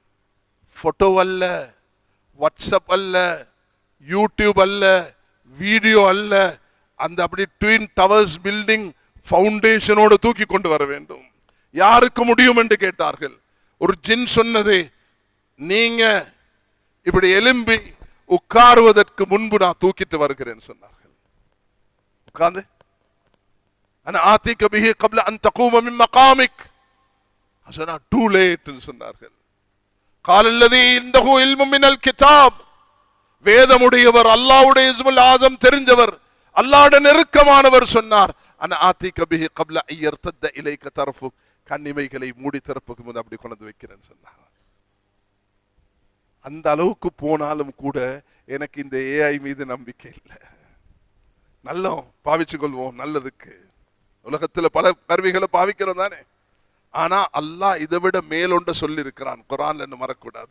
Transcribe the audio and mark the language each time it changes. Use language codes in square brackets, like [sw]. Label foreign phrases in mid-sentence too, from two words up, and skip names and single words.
[ta] போட்டோ அல்ல, வாட்ஸ்அப் அல்ல, யூடியூப் அல்ல, வீடியோ அல்ல, அந்த அப்படி ட்வின் டவர்ஸ் பில்டிங் ஃபவுண்டேஷனோடு தூக்கி கொண்டு வர வேண்டும். யாருக்கு முடியும் என்று கேட்டார்கள். ஒரு ஜின் சொன்னது, நீங்க இப்படி எலும்பி உட்காருவதற்கு முன்பு நான் தூக்கிட்டு வருகிறேன் சொன்னார்கள். [ar] உட்கார்ந்து انا آتيك به قبل ان تقوم من مقامك. [ta] சொன்னா [en] too late [ta] சொன்னார்கள். [ar] قال الذي عنده علم من الكتاب. [ta] வேதமுடையவர், அல்லாஹ்வுடைய [ar] اسم الأعظم [ta] தெரிஞ்சவர், அல்லாஹ்வுடைய நெருக்கமானவர் சொன்னார், [ar] انا آتيك به قبل ان يرتد اليك طرفك. [ta] கண்ணிமைகளை மூடி திறப்புக்கு முன் அப்படி கொண்டு வைக்கிறேன்னு சொன்னார். அந்த அளவுக்கு போனாலும் கூட எனக்கு இந்த ஏஐ மீது நம்பிக்கை இல்லை. நல்ல பாவிச்சு கொள்வோம் நல்லதுக்கு. உலகத்துல பல கருவிகளை பாவிக்கிறோம் தானே. ஆனா அல்லாஹ் இதை விட மேலொண்ட சொல்லி இருக்கிறான் குர்ஆன்ல, மறக்கூடாது.